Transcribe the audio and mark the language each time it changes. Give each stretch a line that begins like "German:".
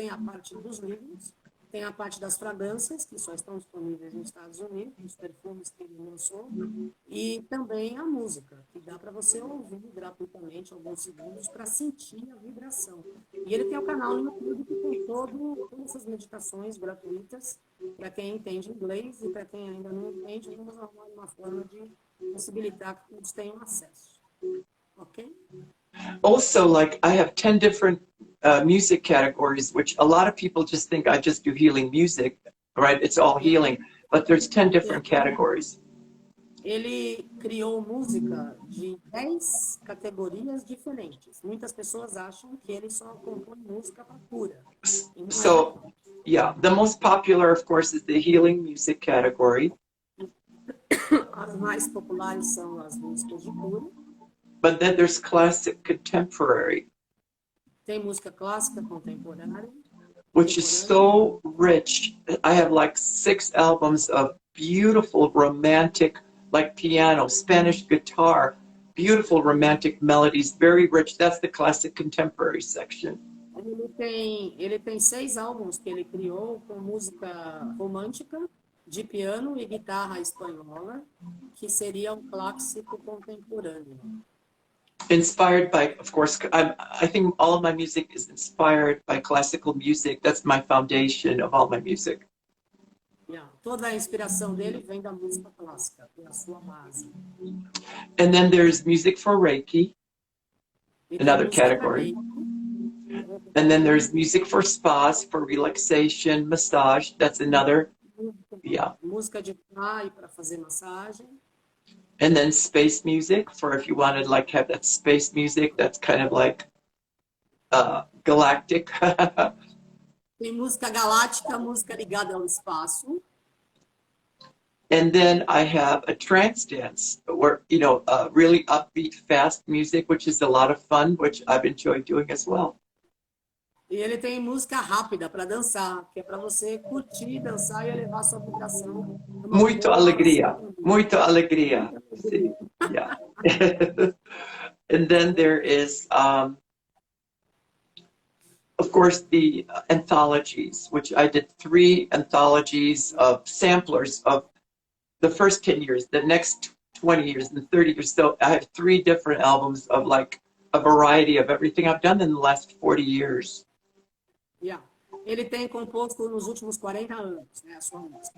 Portuguese: Tem a parte dos livros, tem a parte das fragrâncias, que só estão disponíveis nos Estados Unidos, os perfumes que ele lançou, e também a música, que dá para você ouvir gratuitamente alguns segundos para sentir a vibração. E ele tem o canal no YouTube que tem todas essas meditações gratuitas para quem entende inglês, e para quem ainda não entende, vamos arrumar uma forma de possibilitar que todos tenham acesso. Ok?
English: Also, like I have 10 different music categories, which a lot of people just think I just do healing music, right? It's all healing, but there's 10 different categories.
Portuguese: Ele criou música de 10 categorias diferentes. Muitas pessoas acham que ele só compõe música para cura.
English: So, yeah, the most popular, of course, is the healing music category.
Portuguese: As mais populares são as músicas de cura.
English: But then there's classic contemporary.
Portuguese: Tem música clássica contemporânea,
English: which is so rich. I have like 6 albums of beautiful romantic, like piano, Spanish guitar, beautiful romantic melodies, very rich. That's the classic contemporary section.
Portuguese: Ele tem 6 álbuns que ele criou com música romântica, de piano e guitarra espanhola, que seria um clássico contemporâneo.
English: Inspired by, of course, I think all of my music is inspired by classical music. That's my foundation of all my music. Yeah.
Portuguese: Toda a inspiração dele vem da música clássica, que é a sua base.
English: And then there's music for Reiki,
Portuguese: E tem
English: another
Portuguese: música para
English: category.
Portuguese: Reiki.
English: And then there's music for spas, for relaxation, massage. That's another, yeah.
Portuguese: Música de pai para fazer massagem.
English: And then space music for if you wanted like have that space music that's kind of like galactic.
Portuguese: Tem música galáctica, música ligada ao espaço.
English: And then I have a trance dance where, you know, really upbeat, fast music, which is a lot of fun, which I've enjoyed doing as well.
Portuguese: E ele tem música rápida para dançar, que é para você curtir, dançar e elevar sua vibração. Muito alegria, muito alegria.
English: See, yeah. And then there is, of course, the anthologies, which I did 3 anthologies of samplers of the first 10 years, the next 20 years, and 30 years. So I have 3 different albums of like a variety of everything I've done in the last 40 years. Yeah.
Portuguese: Ele tem composto nos últimos 40 anos, né, a sua música.